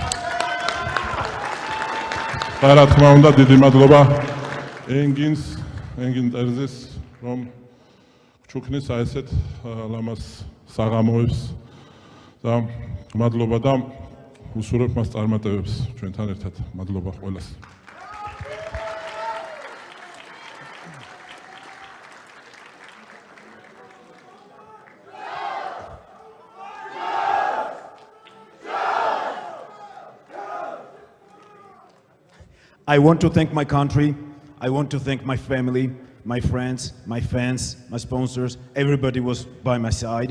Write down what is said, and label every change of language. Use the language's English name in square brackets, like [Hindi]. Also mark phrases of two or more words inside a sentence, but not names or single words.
[Georgian] და რა თქმა უნდა დიდი მადლობა ენგინს ენგინ ტერზის რომ ჩუქნის აი ესეთ ლამას საღამოებს და მადლობა და უსურვებ მას წარმატებებს ჩვენთან ერთად. მადლობა ყველას. [English] I want to thank my country, I want to thank my family, my friends, my fans, my sponsors, everybody was by my side.